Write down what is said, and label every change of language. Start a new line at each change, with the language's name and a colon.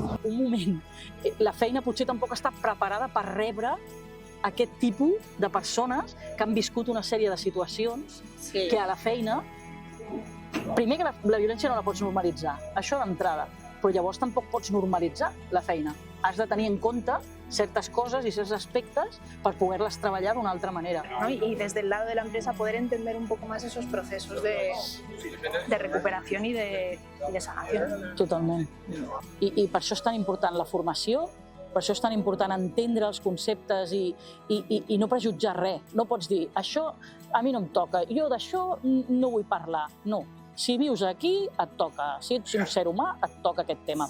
Catalan: Un moment, la feina potser tampoc està preparada per rebre aquest tipus de persones que han viscut una sèrie de situacions que a la feina, primer que la violència no la pots normalitzar, això d'entrada, però llavors tampoc pots normalitzar la feina.
Spanish: Has de tenir en compte certes cosas y certos aspectos para poderlas trabajar de una otra manera. ¿No? Y desde el lado de la empresa poder entender un poco más esos procesos de recuperación y de sanación.
Catalan: Totalment. I per això és tan important la formació, per això és tan important entendre els conceptes i no prejutjar res. No pots dir, això a mi no em toca, jo d'això no vull parlar. No. Si vius aquí, et toca. Si ets un ser humà, et toca aquest tema.